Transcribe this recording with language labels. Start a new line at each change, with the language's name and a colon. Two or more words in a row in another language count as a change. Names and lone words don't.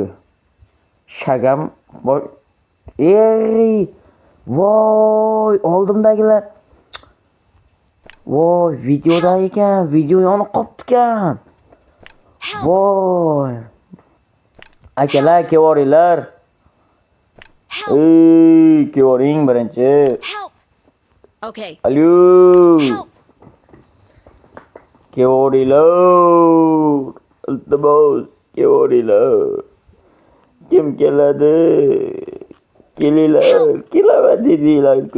Uzbek: Shagam bor. Voy, oldimdagilar. Voy, videoda ekan, video yonib qopti-kan. Voy. Akalar, kevoringlar. Kevoring birinchi.
English: Help. Okay. Alo. Help.
Uzbek: Kevoringlar. Iltimos, kevoringlar. Kim keladi? Kelinglar, kelaman dedinglar-ku.